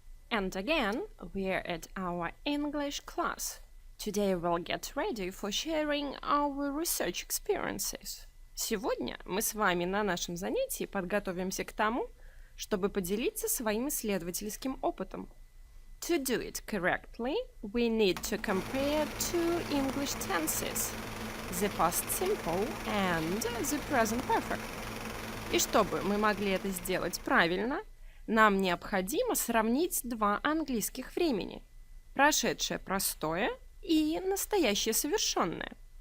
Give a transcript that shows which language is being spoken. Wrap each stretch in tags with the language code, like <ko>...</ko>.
<en>And again, we're at our English class. Today we'll get ready for sharing our research experiences.</en> <ru>Сегодня мы с вами на нашем занятии подготовимся к тому, чтобы поделиться своим исследовательским опытом.</ru> <en>To do it correctly, we need to compare two English tenses, the past simple and the present perfect.</en> <ru>И чтобы мы могли это сделать правильно, нам необходимо сравнить два английских времени – прошедшее простое и настоящее совершенное.</ru>